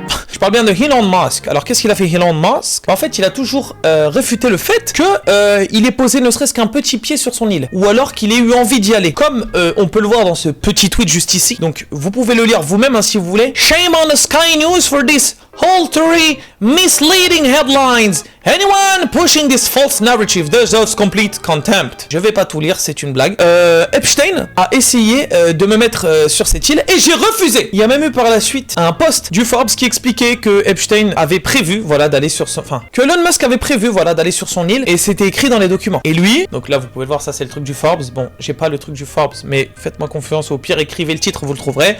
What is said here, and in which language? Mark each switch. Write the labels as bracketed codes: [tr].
[fr] Je parle bien de Elon Musk. Alors qu'est-ce qu'il a fait Elon Musk? En fait, il a toujours réfuté le fait que il ait posé ne serait-ce qu'un petit pied sur son île, ou alors qu'il ait eu envie d'y aller. Comme on peut le voir dans ce petit tweet juste ici. Donc vous pouvez le lire vous-même hein, si vous voulez. [en] Shame on the Sky News for this haltery, misleading headlines. Anyone pushing this false narrative deserves complete contempt. [fr] Je vais pas tout lire, c'est une blague. Epstein a essayé de me mettre sur cette île et j'ai refusé. Il y a même eu par la suite un post du Forbes qui expliquait que Epstein avait prévu, voilà, d'aller sur son... Enfin, que Elon Musk avait prévu, voilà, d'aller sur son île et c'était écrit dans les documents. Et lui, donc là vous pouvez le voir, ça c'est le truc du Forbes. Bon, j'ai pas le truc du Forbes, mais faites-moi confiance, au pire écrivez le titre, vous le trouverez.